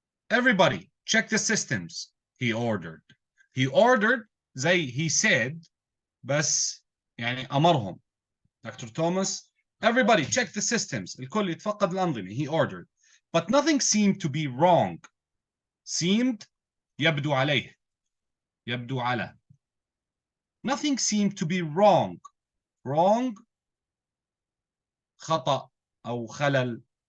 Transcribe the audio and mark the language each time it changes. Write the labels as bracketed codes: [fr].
[en] Everybody, check the systems. He ordered. He ordered زي he said [ar] بس يعني أمرهم. [en] Dr. Thomas, everybody check the systems. [ar] الكل يتفقد الأنظمة. [en] He ordered. but nothing seemed to be wrong. [ar] Seemed يبدو عليه يبدو على. [en] Nothing seemed to be wrong. [ar] Wrong خطأ أو خلل.